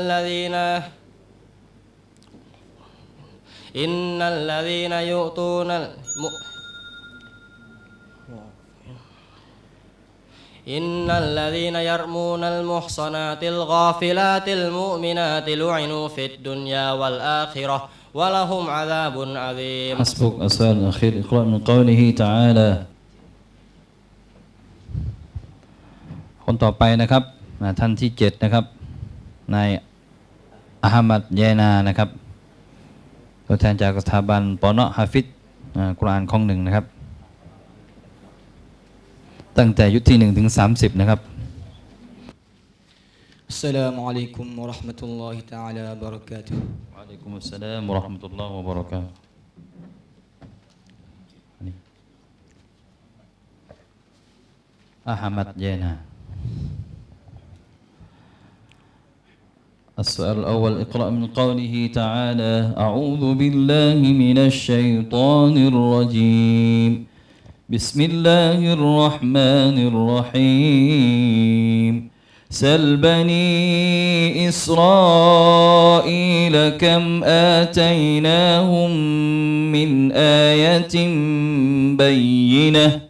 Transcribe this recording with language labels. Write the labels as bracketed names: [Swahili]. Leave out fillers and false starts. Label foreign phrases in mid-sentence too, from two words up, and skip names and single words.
[Arabic] الذين يؤتون إن الذين يرمون المحصنات الغافلات المؤمنات لعنوا في الدنيا والآخرة ولهم عذاب عظيم. حسبك. السؤال الأخير اقرأ من قوله تعالى [Thai] คนต่อไปนะครับท่านที่7นะครับนายอะฮัมมัดเยนานะครับตัวแทนจากสถาบันปอนอฮาฟิซกุรอานข้อง1นะครับตั้งแต่ยุคที่1ถึง30นะครับ [Arabic] السلام عليكم ورحمة الله تعالى وبركاته. وعليكم السلام ورحمة الله وبركاته. أحمد جينا. السؤال الأول اقرأ من قوله تعالى أعوذ بالله من الشيطان الرجيم بسم الله الرحمن الرحيم سل بني إسرائيل كم آتيناهم من آية بينة.